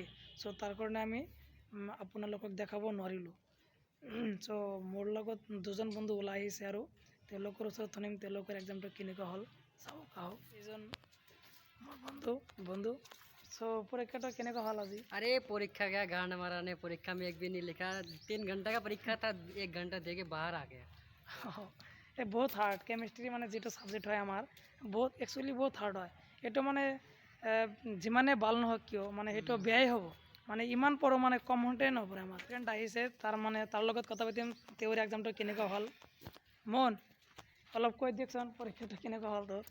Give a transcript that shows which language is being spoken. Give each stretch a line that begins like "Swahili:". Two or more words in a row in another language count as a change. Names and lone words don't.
Assamese: চ' তাৰ কাৰণে আমি আপোনালোকক দেখাব নোৱাৰিলোঁ। চ' মোৰ লগত দুজন বন্ধু ওলাই আহিছে, আৰু তেওঁলোকৰ ওচৰত শুনিম তেওঁলোকৰ এক্সামটো কেনেকুৱা হ'ল। চাওক আহক, এইজন মোৰ বন্ধু। চ' পৰীক্ষাটা কেনেকুৱা হ'ল আজি?
Hindi: अरे परीक्षा क्या गांड मारा ने, परीक्षा में एक भी नहीं लिखा। 3 घंटा का परीक्षा था, 1 घंटा दे के बाहर आ गया।
Assamese: এই বহুত
English: hard chemistry,
Assamese: মানে যিটো ছাবজেক্ট হয় আমাৰ বহুত একচুৱেলি বহুত হাৰ্ড হয়। এইটো মানে যিমানে ভাল নহওক কিয় মানে সেইটো বেয়াই হ'ব। মানে ইমান পঢ়ো মানে কম হওঁতে নপঢ়ে। আমাৰ ফ্ৰেণ্ড আহিছে, তাৰ লগত কথা পাতিম, তেওঁৰ এক্সামটো কেনেকুৱা হ'ল। মন অলপ কৈ দিয়কচোন পৰীক্ষাটো কেনেকুৱা হ'ল তোৰ?